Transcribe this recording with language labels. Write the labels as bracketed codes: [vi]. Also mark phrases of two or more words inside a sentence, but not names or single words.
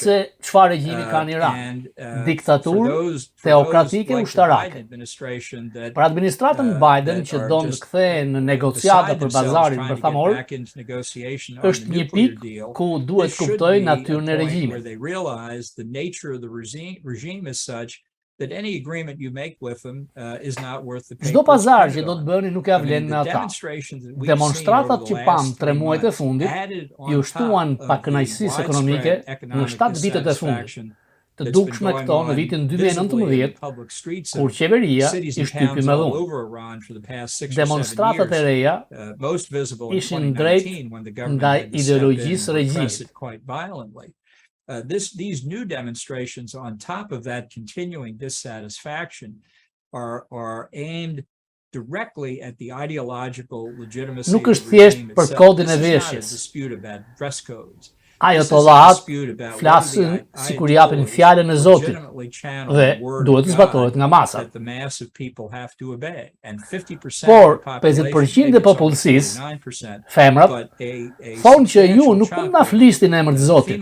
[sq] Se çfarë regjimi ka në Iran? Diktaturë teokratike ushtarake. Për administratën Biden që don të kthehej në negociata për bazarin bërthamor, është një pikë ku duhet kuptojë natyrën e regjimit. [en] That any agreement you make with them is not worth the paper. [sq] Çdo pazar që do të bëni nuk ja vlen me ata. Demonstratat që pam 3 muajt e fundit ju shtuan pakënaqësisë ekonomike në 7 vitet e fundit. Të dukshme këto në vitin 2019, kur qeveria i shtypi me dhunë. Demonstratat e reja ishin drejt nga ideologjisë regjimit. [en] These new demonstrations, on top of that continuing dissatisfaction, are aimed directly at the ideological legitimacy [sq] Nuk [en] of [sq] është [en] the [sq] thjesht [en] regime [sq] për [en] itself. [sq] kodin e [en] This is not a [sq] veshjes. [en] dispute about dress codes. [sq] Ajatollat flasin sikur japin fjalën e Zotit dhe duhet të zbatohet nga masa. Por 50% e popullsisë, femrat, thonë që ju nuk mund na flisni në emër të Zotit.